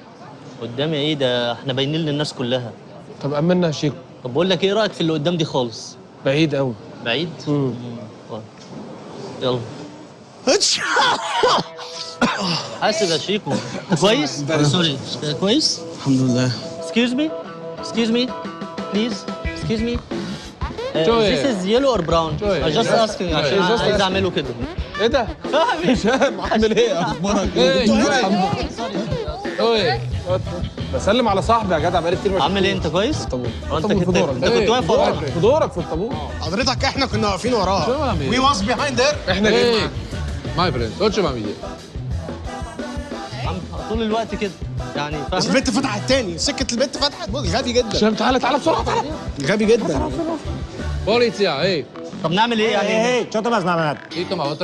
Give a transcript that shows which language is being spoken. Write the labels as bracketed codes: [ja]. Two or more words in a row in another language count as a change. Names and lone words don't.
[ar] قدامي ايه ده؟ احنا باينين للناس كلها. طب امنا يا شيكو. طب بقول لك ايه رايك في اللي قدام دي خالص؟ بعيد قوي. بعيد؟ طيب. يلا. حاسب يا شيكو. كويس؟ سوري. كويس؟ الحمد لله. [en] Excuse me? Excuse me? Please? Excuse me? [ar] شوية. [en] This is yellow or brown? [ar] شوية. [en] I just asking عشان Just [ar] عايز [en] asking. [ar] اعمله كده. ايه ده؟ هشام عامل ايه؟ اخبارك ايه؟ ايه؟ بسلم على صاحبي يا جدع، بقالي كتير ما عامل ايه انت كويس؟ الطابور. انت في دورك. كنت واقف ورانا. في دورك في الطابور. حضرتك احنا كنا واقفين وراها. [en] We was behind here. [ar] احنا جايين [en] my friend [ar] قلتش مع مين. طول الوقت كده يعني بس فاهم؟ البنت فتحت تاني، سكة البنت فتحت. غبي جدا. هشام تعالى تعالى بسرعه تعالى. غبي جدا. بوليسيا ايه؟ طب نعمل ايه يعني؟ [sk] Hey, hey, čo to máš znamenať? Dito ma